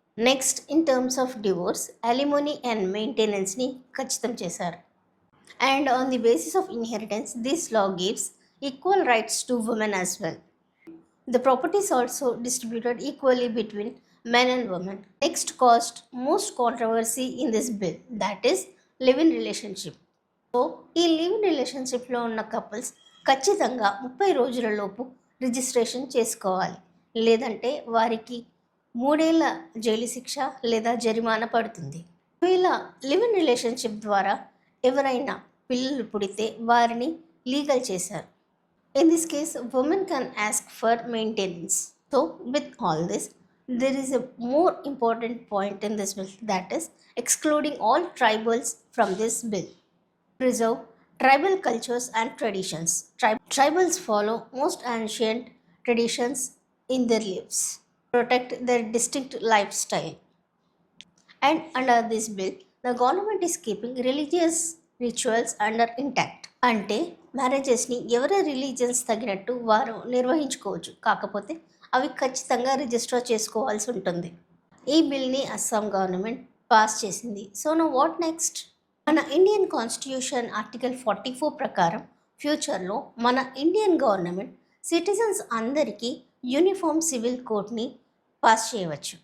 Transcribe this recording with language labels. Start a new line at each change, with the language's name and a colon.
English: next in terms of divorce, alimony and మెయింటెనెన్స్ని
Telugu: ఖచ్చితం చేశారు.
English: And on the basis of inheritance, this law gives equal rights to women as well. The properties also distributed equally between men and women. Next caused most controversy in this bill, that is live-in relationship.
Telugu: So ఈ live-in రిలేషన్షిప్లో ఉన్న couples ఖచ్చితంగా 30 రోజులలోపు registration చేసుకోవాలి, లేదంటే వారికి 3 ఏళ్ల jail శిక్ష లేదా జరిమానా పడుతుంది. ఒకవేళ లివ్-ఇన్ రిలేషన్షిప్ ద్వారా ఎవరైనా పిల్లలు పుడితే వారిని లీగల్ చేశారు.
English: In this case women can ask for maintenance. So with all this, there is a more important point in this bill, that is excluding all tribals from this bill. Preserve tribal cultures and traditions. Tribals follow most ancient traditions in their lives, protect their distinct lifestyle. And under this bill, the government is keeping religious rituals under intact.
Telugu: అంటే మ్యారేజెస్ని ఎవరి religions తగినట్టు వారు నిర్వహించుకోవచ్చు, కాకపోతే అవి ఖచ్చితంగా register చేసుకోవాల్సి ఉంటుంది. ఈ బిల్ని అస్సాం గవర్నమెంట్ పాస్ చేసింది.
English: So no what next?
Telugu: మన ఇండియన్ కాన్స్టిట్యూషన్ ఆర్టికల్ 44 ప్రకారం ఫ్యూచర్లో మన ఇండియన్ గవర్నమెంట్ సిటిజన్స్ అందరికీ యూనిఫామ్ సివిల్ కోడ్ని పాస్ చేయవచ్చు.